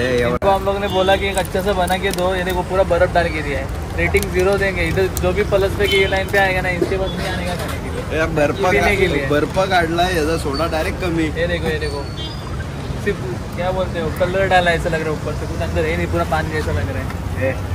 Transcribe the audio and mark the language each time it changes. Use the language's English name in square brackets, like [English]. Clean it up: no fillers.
[Hindi] इनको हम लोग ने बोला कि एक अच्छा सा बना के दो, ये देखो पूरा बर्फ डाल के दिया है. रेटिंग 0 देंगे. इधर जो भी प्लस पे की लाइन पे आएगा ना, इसके पास नहीं आने का खाने के लिए. [Marathi] बर्फ काढला याचा सोडा डायरेक्ट कमी. [Hindi] ये देखो सिर्फ क्या बोलते हो, कलर डाला ऐसा लग रहा है ऊपर से, कुछ अंदर है नहीं, पूरा पानी जैसा लग रहा है.